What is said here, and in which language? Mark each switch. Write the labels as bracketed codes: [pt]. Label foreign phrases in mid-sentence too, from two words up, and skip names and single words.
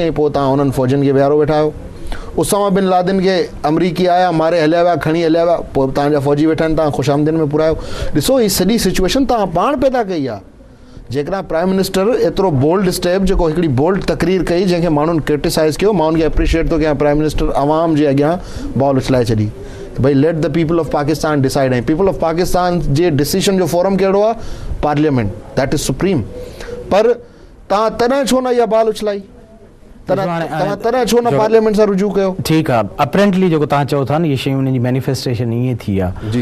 [sd] ऐं पोइ तव्हां उन्हनि फ़ौजनि खे विहारो वेठा आहियो. उसामा बिन लादेन खे अमरीकी आया, मारे हलिया विया, खणी हलिया विया, पोइ तव्हांजा फ़ौजी वेठा आहिनि, तव्हां ख़ुशामदीन में पुरायो. ॾिसो हीअ सॼी सिचुएशन तव्हां पाण पैदा कई आहे. जेकॾहिं प्राइम मिनिस्टर एतिरो [en] bold step [sd] जेको हिकिड़ी बोल्ड तकरीर कई जंहिंखे माण्हुनि क्रिटिसाइज़ कयो, मां उनखे एप्रिशिएट थो कयां, प्राइम मिनिस्टर आवाम जे अॻियां बॉल उछलाए छॾी भई [en] Let the People of Pakistan decide. [sd] ऐं [en] People of Pakistan [sd] जे डिसीजन जो फोरम कहिड़ो आहे? पार्लियामेंट, [en] that is supreme. [sd] पर तव्हां तॾहिं छो न इहा बॉल उछलाई? तॾहिं छो न पार्लियामेंट सां रुजू कयो? ठीकु आहे, अपरेंटली जेको तव्हां चओ था न, इहे शयूं उन्हनि जी मैनिफेस्टेशन ईअं थी आहे.